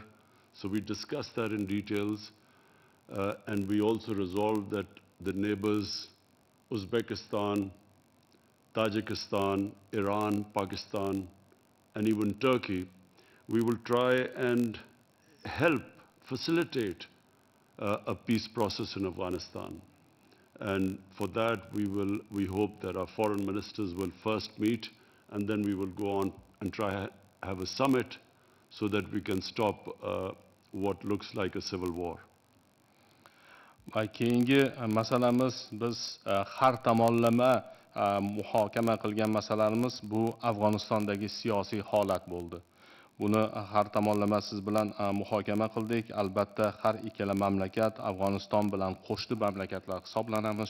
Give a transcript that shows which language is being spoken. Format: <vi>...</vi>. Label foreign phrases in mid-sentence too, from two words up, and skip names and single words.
<en>So we discussed that in details. And we also resolved that the neighbors, Uzbekistan, Tajikistan, Iran, Pakistan, and even Turkey, we will try and help facilitate a peace process in Afghanistan. And for that, we hope that our foreign ministers will first meet, and then we will go on and try have a summit so that we can stop what looks like a civil war.</en> <uz>Keyingi masalamiz biz har tomonlama muhokama qilgan masalarimiz bu Afg'onistondagi siyosiy holat bo'ldi. Buni har tomonlama siz bilan muhokama qildik. Albatta har ikkala mamlakat Afg'oniston bilan qo'shni mamlakatlar hisoblanamiz.</uz>